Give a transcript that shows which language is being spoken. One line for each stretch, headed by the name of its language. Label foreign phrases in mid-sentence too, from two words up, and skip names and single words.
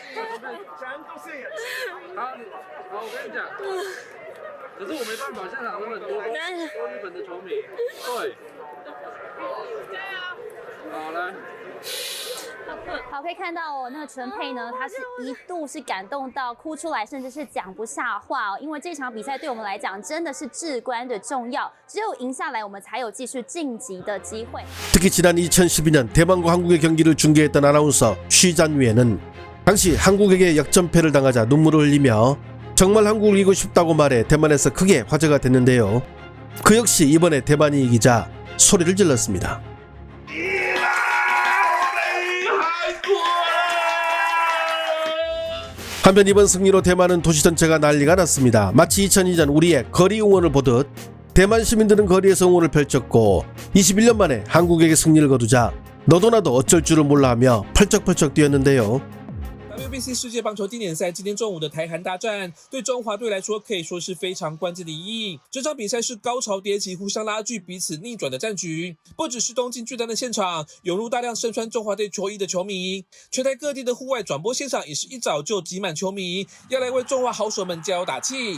Chinese: 好，我跟你讲，可是我没办法，现场有很多日本的球迷，对，好来。好，可以看到哦，那个陈佩呢，他是一度是感動到哭出来，甚至是讲不下话哦。因为这场比赛对我们来讲真的是至关的重要，只有赢下来，我们才有继续晋级的机会。
Korean: 특히 지난 2012년 대만과 한국의 경기를 중계했던 아나운서 쉬잔위에는 당시 한국에게 역전패를 당하자 눈물을 흘리며 정말 한국을 이기고 싶다고 말해 대만에서 크게 화제가 됐는데요. 그 역시 이번에 대만이 이기자 소리를 질렀습니다. 한편 이번 승리로 대만은 도시 전체가 난리가 났습니다. 마치 2002년 우리의 거리 응원을 보듯 대만 시민들은 거리에서 응원을 펼쳤고, 21년 만에 한국에게 승리를 거두자 너도 나도 어쩔 줄을 몰라 하며 펄쩍펄쩍 뛰었는데요.
Chinese: WBC 世界棒球经典赛今天中午的台韩大战，对中华队来说可以说是非常关键的意义。这场比赛是高潮迭起、互相拉锯、彼此逆转的战局。不只是东京巨蛋的现场涌入大量身穿中华队球衣的球迷，全台各地的户外转播现场也是一早就挤满球迷，要来为中华好手们加油打气。